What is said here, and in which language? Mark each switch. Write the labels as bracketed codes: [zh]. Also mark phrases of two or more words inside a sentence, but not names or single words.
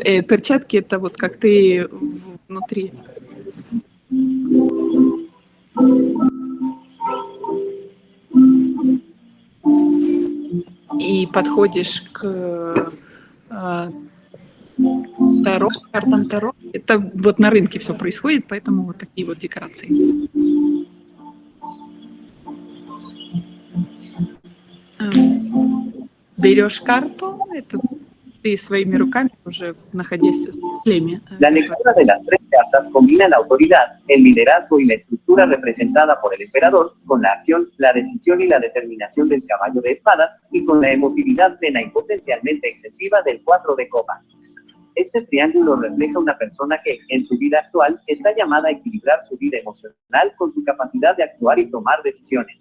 [ru] Перчатки — это вот как ты внутри. И подходишь к Таро, картам Таро. Это вот на рынке все происходит, поэтому вот такие вот декорации. Берешь карту, это ты своими руками, уже находясь в шлеме. [es] La lectura de las 3 cartas combina la autoridad, el liderazgo y la estructura representada por el emperador, con la acción, la decisión y la determinación del caballo de espadas, y con la emotividad plena y potencialmente excesiva del 4 de copas. Este triángulo refleja una persona que, en su vida actual, está llamada a equilibrar su vida emocional con su capacidad de actuar y tomar decisiones.